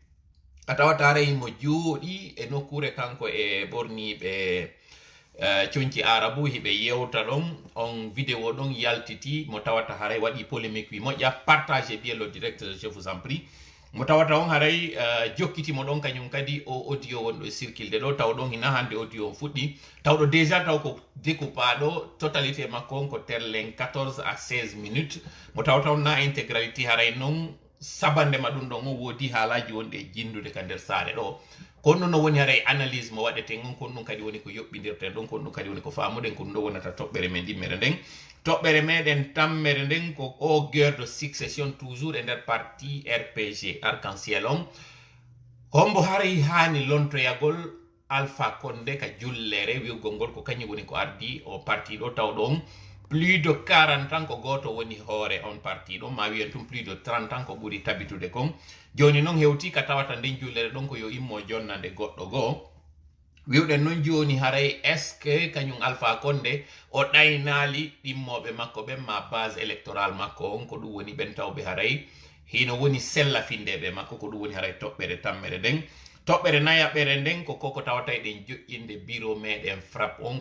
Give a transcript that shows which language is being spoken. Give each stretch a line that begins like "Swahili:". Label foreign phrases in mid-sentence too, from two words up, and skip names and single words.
Fula: a tawata haray mo jooɗi e nokkure kanko e ɓorniɓe coñci arabu hiɓe yewta ɗon on vidéo ɗon yaltiti mo tawata haray waɗi polémique wi moƴƴa
French: partagez bien le direct je vous en
Fula: prie mo tawata on haray jokkitimo ɗon kañum kadi o audio wonɗo e circulde ɗo taw ɗon hina hande audio o fuɗɗi tawɗo déjà taw ko découpaɗo totalité makko on ko terlen
French: 14 à 16 minutes
Fula: mo tawata on na intégralité haray noon sabandema ɗum ɗon o woodi haalaji wonɗe e jindude ka nder saare ɗo kono ɗum no woni haray analyse mo waɗeten on kono ɗum kadi woni ko yoɓɓidirten ɗon kono ɗum kadi woni ko famuɗen ko ɗum ɗo wonata toɓɓere men ɗimmere nden toɓɓere meɗen tammere nden ko o
French: guerre de succession toujours
Fula: e nder parti RPG arc-en-ciel on hombo haray hani lontoyagol Alpha Condé ka jullere wiwgol ngol ko kañum woni ko ardi o parti ɗo tawɗo on
French: plus de 40 ans
Fula: ko goto woni hoore on parti ɗon ma wiyen tum
French: plus de 30 ans
Fula: ko ɓuri tabitude kon joni noon hewti ka tawata nden jullere ɗon ko yo immo jonnande goɗɗo goo wiwɗen noon joni haray
French: est ce que
Fula: kañum Alpha Condé o ɗaynali ɗimmoɓe makko ɓen ma
French: base électorale
Fula: makko on ko ɗum woni ɓen tawɓe haray hino woni sella findeɓe makko ko ɗum woni haray toɓɓere tammere nden toɓɓere nayaɓere nden ko koko tawata eɗen joƴƴinde bureau meɗen frappe on